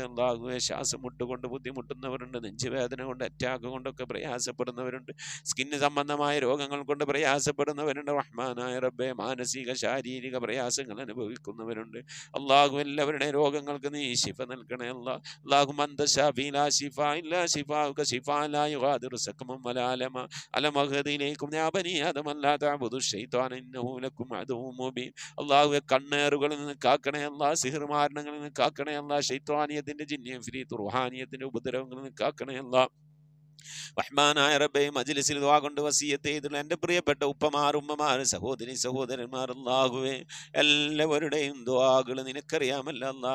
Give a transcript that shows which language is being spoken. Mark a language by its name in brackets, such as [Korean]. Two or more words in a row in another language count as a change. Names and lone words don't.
[Malayalam] അല്ലാഹുവേ ശ്വാസം മുട്ടുകൊണ്ട് ബുദ്ധിമുട്ടുന്നവരുണ്ട്. നെഞ്ചുവേദന കൊണ്ട്, അറ്റാക്ക് കൊണ്ടൊക്കെ പ്രയാസപ്പെടുന്നവരുണ്ട്. സ്കിന്ന് സംബന്ധമായ രോഗങ്ങൾ കൊണ്ട് പ്രയാസപ്പെടുന്നവരുണ്ട്. റഹ്മാനായ റബ്ബേ മാനസിക ശാരീരിക പ്രയാസങ്ങൾ അനുഭവിക്കുന്നവരുണ്ട്. അല്ലാഹു എല്ലാവരുടെ രോഗങ്ങൾക്ക് നീ ശിഫ നൽകണേ അല്ലാ. [Arabic] اللهم أنت الشافي لا شفاء إلا شفاؤك شفاء لا يغادر سقما ولا ألما ألم أعهد إليكم يا بني آدم ألا تعبدوا الشيطان إنه لكم عدو مبين. [Malayalam] അല്ലാഹുവേ കണ്ണേറുകളിൽ നിന്ന് കാക്കണേ അല്ലാ. സിഹർ മാരണങ്ങളിൽ നിന്ന് കാക്കണേ അല്ലാ. ശൈത്വാനിയത്തിൻ്റെ ജിന്നിയും ഫിരീത്ത് റുഹാനിയത്തിൻ്റെ ഉപദ്രവങ്ങളിൽ നിന്ന് കാക്കണേ അല്ലാ. റഹ്മാനായ റബ്ബേ മജ്ലിസിൽ ദുആ കൊണ്ട് വസിയത്ത് ചെയ്തിട്ടുള്ള എൻ്റെ പ്രിയപ്പെട്ട ഉപ്പമാർ, ഉമ്മമാർ, സഹോദരി സഹോദരന്മാർ, അല്ലാഹുവേ എല്ലാവരുടെയും ദുആകൾ നിനക്കറിയാമല്ല അല്ലാ.